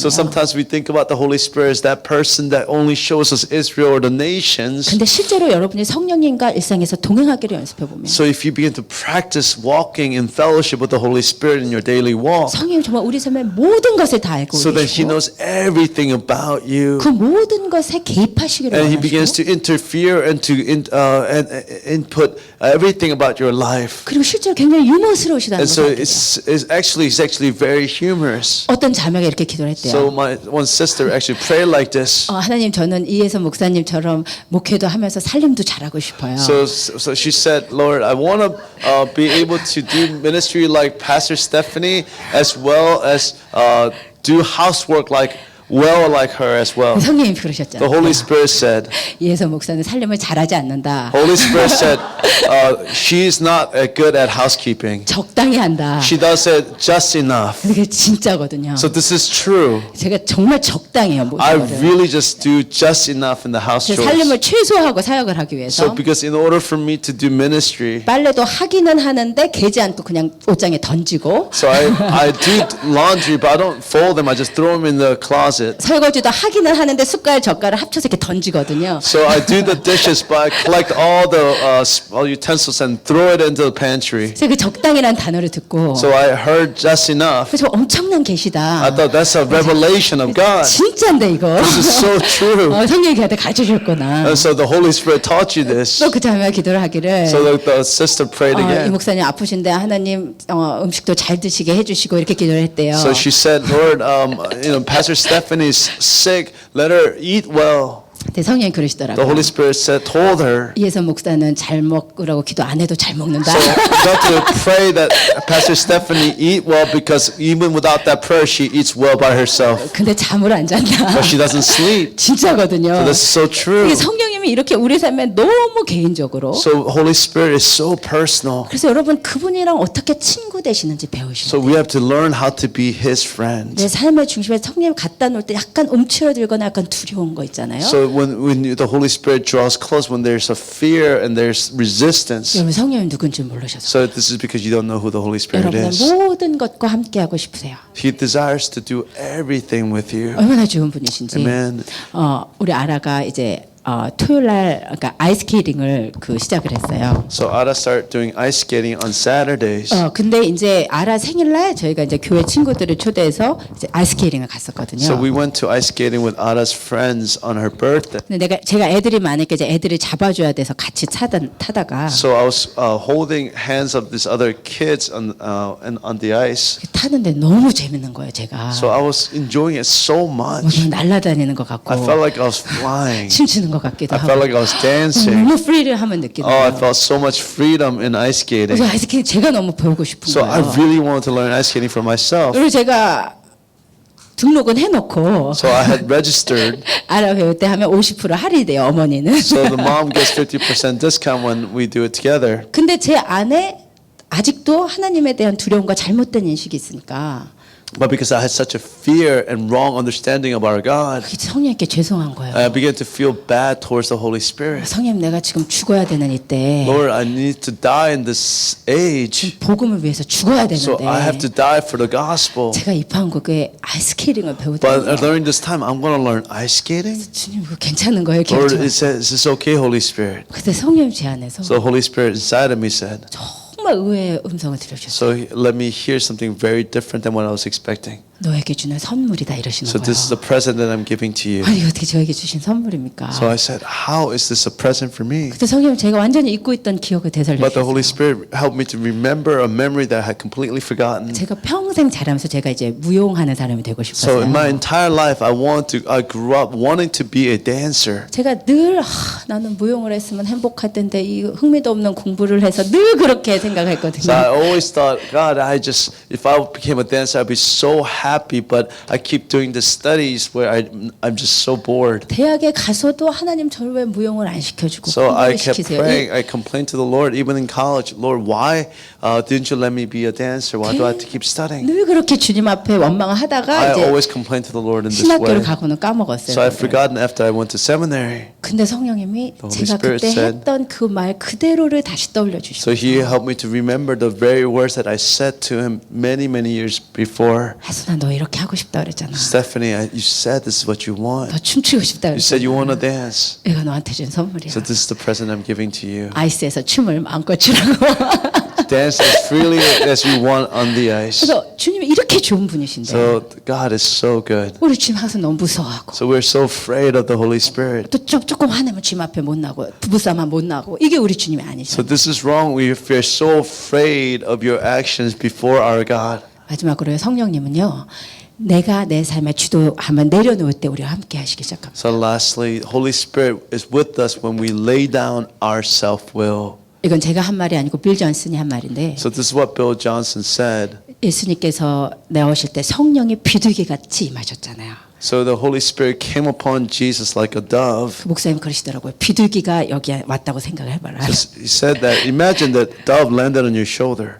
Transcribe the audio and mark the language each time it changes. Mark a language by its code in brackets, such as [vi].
[en] So sometimes we think about the Holy Spirit as that person that only shows us Israel or the nations. [ko] 근데 실제로 여러분이 성령님과 일상에서 동행하기를 연습해 보면 [en] So if you begin to practice walking in fellowship with the Holy Spirit in your daily walk, [ko] 성령님 정말 우리 삶의 모든 것을 다 알고 [en] so that he knows everything about you. [ko] 그 모든 것에 개입하시기를 [en] And he begins [ko] 원하시고 [en] to interfere and to input everything about your life. [ko] 그리고 실제로 굉장히 유머스러우시다는 [en] And so [ko] 것을 알게 돼요. [en] he's actually very humorous. [ko] 어떤 자매가 이렇게 기도를 했대요. [en] So my one sister actually prayed like this. [ko] 하나님 저는 이혜선 목사님처럼 목회도 하면서 살림도 잘하고 싶어요. [en] So she said, Lord, I want to be able to do ministry like Pastor Stephanie, as well as do housework like her as well. [ko] 성령님이 [en] The [ko] 그러셨잖아요. [en] Holy Spirit said, [ko] 이혜선 목사는 살림을 잘하지 않는다. [en] Holy Spirit said, she's not good at housekeeping. [ko] 적당히 한다. [en] She does it just enough. [ko] 그게 진짜거든요. [en] So this is true. [ko] 제가 정말 적당해요. 모든 [en] I [ko] 거를. [en] really just do just enough in the house [ko] 제 [en] chores. [ko] 살림을 최소화하고 사역을 하기 위해서 [en] So because in order for me to do ministry, [ko] 빨래도 하기는 하는데 개지 않고 그냥 옷장에 던지고 [en] so I do laundry, but I don't fold them. I just throw them in the closet. [ko] 설거지도 하기는 하는데 숟갈 젓갈을 합쳐서 이렇게 던지거든요. [en] So I do the dishes, but I collect all the all utensils and throw it into the pantry. [ko] 그래서 그 적당이라는 단어를 듣고 [en] So I heard just enough. [ko] 그래서 엄청난 계시다. [en] I thought that's a revelation of God. [ko] 진짜인데 이거. [en] This is so true. [ko] 성령이 걔한테 가르쳐 주셨구나. [en] And so the Holy Spirit taught you this. [ko] 또 그 자매가 기도를 하기를 [en] So the sister prayed [ko] 이 [en] again. [ko] 목사님 아프신데 하나님 음식도 잘 드시게 해주시고 이렇게 기도를 했대요. [en] So she said, Lord, Pastor Stephanie's sick. Let her eat well. [ko] 근데 성령이 [en] The [ko] 그러시더라고요. [en] Holy Spirit told her. [ko] 이혜선 목사는 잘 먹으라고 기도 안 해도 잘 먹는다. [en] So you have to pray that Pastor Stephanie eat well, because even without that prayer, she eats well by herself. [ko] 근데 잠을 안 잔다. [en] But she doesn't sleep. [ko] 진짜거든요. [en] So that's so true. [ko] 이게 성령님이 이렇게 우리 삶에 너무 개인적으로. [en] So Holy Spirit is so personal. [ko] 그래서 여러분 그분이랑 어떻게 친구 되시는지 배우시면 [en] So we have to learn how to be His friend. [ko] 내 삶의 중심에 성령 갖다 놓을 때 약간 움츠러들거나 약간 두려운 거 있잖아요. [en] So when the Holy Spirit draws close, when there's a fear and there's resistance, [ko] 여러분 성령님 누군지 모르셔서 [en] so this is because you don't know who the Holy Spirit [ko] 여러분의 [en] is. [ko] 모든 것과 함께 하고 싶으세요. [en] He desires to do everything with you. [ko] 얼마나 좋은 분이신지. [en] Amen. [ko] 우리 아라가 이제 토요일 날 그러니까 아이스케이팅을 시작을 했어요. [en] So Ada started doing ice skating on Saturdays. [ko] 근데 이제 아라 생일날 저희가 이제 교회 친구들을 초대해서 이제 아이스케이팅을 갔었거든요. [en] So we went to ice skating with Ada's friends on her birthday. [ko] 근데 제가 애들이 많으니까 이제 애들을 잡아줘야 돼서 같이 타다가 [en] So I was holding hands of these other kids on the ice. [ko] 타는데 너무 재밌는 거예요, 제가. [en] So I was enjoying it so much. [ko] 뭐 날아다니는 것 같고 [en] I felt like I was flying. [ko] 춤추는 것 같기도 [en] I [ko] 하고 [en] felt like I was dancing. [ko] 너무 프리를 느끼는 [en] Oh, I [ko] 거예요. [en] felt so much freedom in ice skating. [ko] 그래서 아이스케이팅 제가 너무 배우고 싶은 [en] So I [ko] 거예요. [en] really wanted to learn ice skating for myself. [ko] 그리고 제가 등록은 해놓고 [en] So I had registered. [ko] 아라 배울 때 하면 50% 할인이 돼요, 어머니는. [en] So the mom gets 50% discount when we do it together. [ko] 근데 제 안에 아직도 하나님에 대한 두려움과 잘못된 인식이 있으니까 [en] But because I had such a fear and wrong understanding of our God, [ko] 그게 성령님께 죄송한 거예요. [en] I began to feel bad towards the Holy Spirit. [ko] 성령 내가 지금 죽어야 되는 이때 [en] Lord, I need to die in this age. [ko] 복음을 위해서 죽어야 [en] So I have to [ko] 되는데 [en] die for the gospel. [ko] 제가 입한 그게 아이스케이팅을 [en] But [ko] 배우더니 [en] during this time, I'm going to learn ice skating. [ko] 주님 그거 괜찮은 거예요, [en] Lord, [ko] 기분. [en] is this okay, Holy Spirit? [ko] 그때 성령 제 안에서 [en] So the Holy Spirit inside of me said, [ko] 정말 의외의 음성을 들으셨어요. [en] so let me hear something very different than what I was expecting. [ko] 너에게 주는 선물이다 이러시는 [en] So this is the [ko] 거예요. [en] present that I'm giving to you. [ko] 아니 어떻게 저에게 주신 선물입니까? [en] So I said, how is this a present for me? [ko] 그때 성령 제가 완전히 잊고 있던 기억을 되살려 [en] But the Holy [ko] 주셨어요. [en] Spirit helped me to remember a memory that I had completely forgotten. [ko] 제가 평생 자라면서 제가 이제 무용하는 사람이 되고 [en] So in my entire life, I grew up wanting to be a dancer. [ko] 제가 늘 나는 무용을 했으면 행복할 텐데 이 흥미도 없는 공부를 해서 늘 그렇게 [en] So I [ko] 생각했거든요. [en] always thought, God, if I became a dancer, I'd be so happy. But I keep doing the studies where I'm just so bored. [ko] 대학에 가서도 하나님 저를 왜 무용을 안 시켜주고 [en] So I [ko] 공부를 [en] kept [ko] 시키세요? [en] praying. I complained to the Lord, even in college. Lord, why didn't you let me be a dancer? Why do I have to keep studying? [ko] 늘 그렇게 주님 앞에 원망을 하다가 [en] I [ko] 이제 [en] always complained to the Lord in this [ko] 신학교를 [en] way. [ko] 가고는 까먹었어요. [en] So I've forgotten after I went to seminary. [ko] 근데 성령님이 [en] The Holy [ko] 제가 [en] Spirit [ko] 그때 [en] said- [ko] 했던 그 말 그대로를 다시 떠올려 [en] So He helped me to remember the very words that I said to Him many years before. [ko] 하수나 너 이렇게 하고 싶다 그랬잖아. [en] Stephanie, you said this is what you want. [ko] 너 춤추고 싶다 [en] You said you [ko] 그랬잖아. [en] want to dance. [ko] 이거 너한테 준 선물이야. [en] So this is the present I'm giving to you. [ko] 아이스에서 춤을 마음껏 추라고. [en] dance as freely as we want on the ice. [ko] 그래서 주님이 이렇게 좋은 분이신데 [en] So God is so good. [ko] 우리 주님 항상 너무 무서워하고 [en] So we're so afraid of the Holy Spirit. [ko] 또 조금 화내면 주님 앞에 못 나고 부부싸움 못 나고 이게 우리 주님이 [en] So [ko] 아니죠. [en] this is wrong. We are so afraid of your actions before our God. [ko] 마지막으로요. 성령님은요. 내가 내 삶에 주도하면 내려놓을 때 우리와 함께 하시기 시작합니다. [en] So lastly, Holy Spirit is with us when we lay down our self-will. [ko] 이건 제가 한 말이 아니고 빌 존슨이 한 말인데 [en] So this is what Bill Johnson said. [ko] 예수님께서 나오실 때 성령이 비둘기 같이 임하셨잖아요. [en] So the Holy Spirit came upon Jesus like a dove. [ko] 그 목사님 그러시더라고요. 비둘기가 여기 왔다고 생각을 해봐라. [en] He said that, imagine that dove landed on your shoulder.